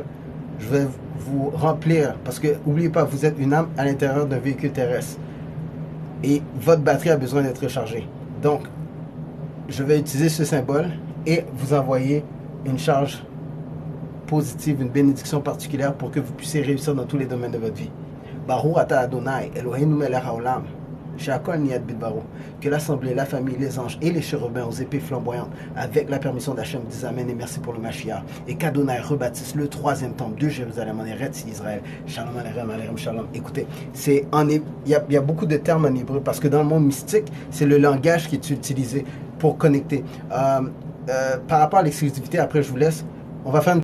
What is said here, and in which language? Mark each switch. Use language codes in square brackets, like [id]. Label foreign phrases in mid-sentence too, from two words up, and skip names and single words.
[fr] Je vais vous remplir, parce que n'oubliez pas, vous êtes une âme à l'intérieur d'un véhicule terrestre. Et votre batterie a besoin d'être rechargée. Donc, je vais utiliser ce symbole et vous envoyer une charge positive, une bénédiction particulière pour que vous puissiez réussir dans tous les domaines de votre vie. [he] ברוך אתה אדוני, אלוהינו מלך העולם, שהכל נהיה בדברו. [fr] Que l'assemblée, la famille, les anges et les chérubins aux épées flamboyantes, avec la permission d'Hachem, disent Amen et merci pour le Mashiach. Et qu'Adonai rebâtisse le troisième temple de Jérusalem en Eretz Israël. [he] שלום עליכם, עליכם שלום. [fr] Écoutez, il y a beaucoup de termes en hébreu parce que dans le monde mystique, c'est le langage qui est utilisé pour connecter. Par rapport à l'exclusivité, après je vous laisse, on va faire une